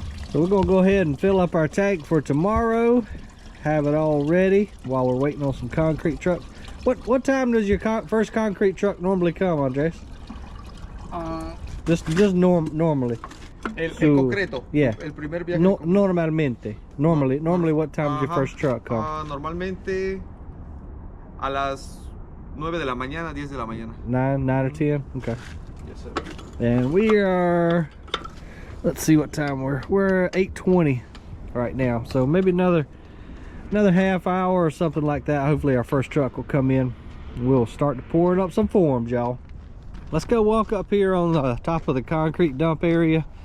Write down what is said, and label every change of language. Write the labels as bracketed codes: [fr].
[en] So we're gonna go ahead and fill up our tank for tomorrow, have it all ready while we're waiting on some concrete trucks. What time does your first concrete truck normally come, Andres? Just normally. [es] El concreto. [en] Yeah. [es] El primer viaje. No, normalmente. [en] Normally what time does your first truck come? [es] Normalmente a las 9 de la mañana, 10 de la mañana. [en] 9 or 10? Okay. Yes, sir. And we are, let's see what time we're 8:20 right now. So maybe another half hour or something like that. Hopefully our first truck will come in. We'll start to pouring up some forms, y'all. Let's go walk up here on the top of the concrete dump area.